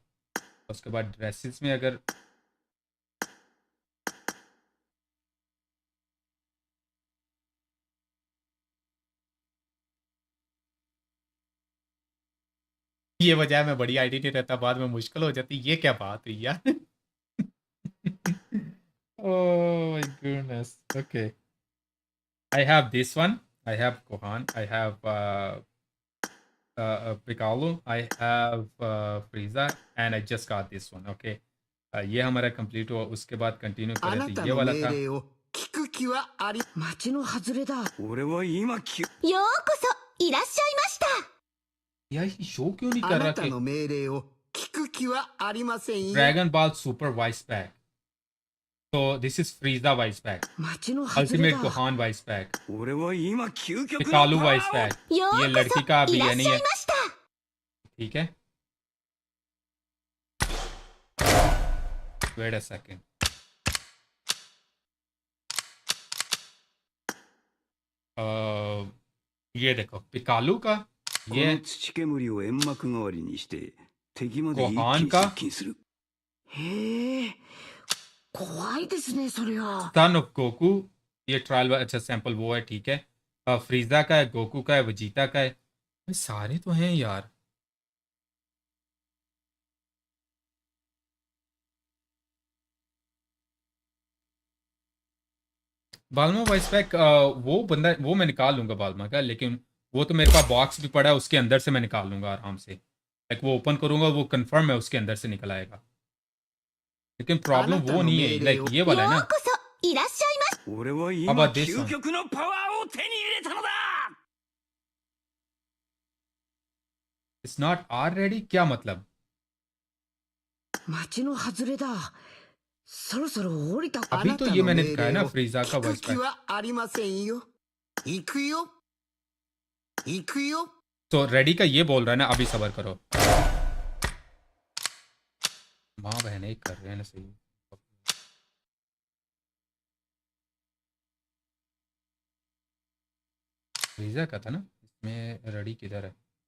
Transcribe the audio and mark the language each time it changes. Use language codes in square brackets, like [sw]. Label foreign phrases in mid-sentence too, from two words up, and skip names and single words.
[hi] उसके बाद ड्रेसेस में अगर ये वजह मैं बड़ी आईडी नहीं रहता, बाद में मुश्किल हो जाती। ये क्या बात हुई यार। [en] Oh my goodness. Okay. I have this one. I have Kohan. I have Piccolo. I have Frieza. And I just got this one. Okay. [hi] ये हमारा कंप्लीट हुआ। उसके बाद कंटिन्यू करें तो ये वाला था। [ja] 町の外れだ。俺は今ようこそいらっしゃいました。 [hi] यार ये शो क्यों नहीं कर रहा कि ड्रैगन बॉल सुपर [en] voice pack, [hi] तो [en] this is Frieza voice pack, ultimate Gohan voice pack, Piccolo voice pack, [hi] ये लड़की का अभी है नहीं है, ठीक है। [en] wait a second, [hi] ये देखो पिकालू का, ये गोहान का, [ja] へえ、怖いですね、それは。 [en] son of [hi] गोकू, ये ट्रायल अच्छा सैंपल वो है, ठीक है। फ्रीजा का है, गोकू का है, वजीता का है, ये सारे तो हैं यार। बालमा [en] voice pack, [hi] वो बंदा वो मैं निकाल लूंगा बालमा का, लेकिन वो तो मेरे पास बॉक्स भी पड़ा है, उसके अंदर से मैं निकाल लूंगा आराम से। लाइक वो ओपन करूंगा, वो कंफर्म है उसके अंदर से निकल आएगा, लेकिन प्रॉब्लम वो नहीं है, लाइक ये वाला है ना। [en] अब this it's not are ready, [hi] क्या मतलब? [ja] 町の外れだ。そろそろ降りた。 [hi] अभी तो ये मैंने दिखाया ना फ्रीजा का वॉइस पैक। [ja] ありませんよ。行くよ。行くよ。 [hi] तो रेडी का ये बोल रहा है ना, अभी सबर करो। माँ बहन एक कर रहे हैं ना सही। फ्रीजा का था ना, इसमें रेडी किधर है?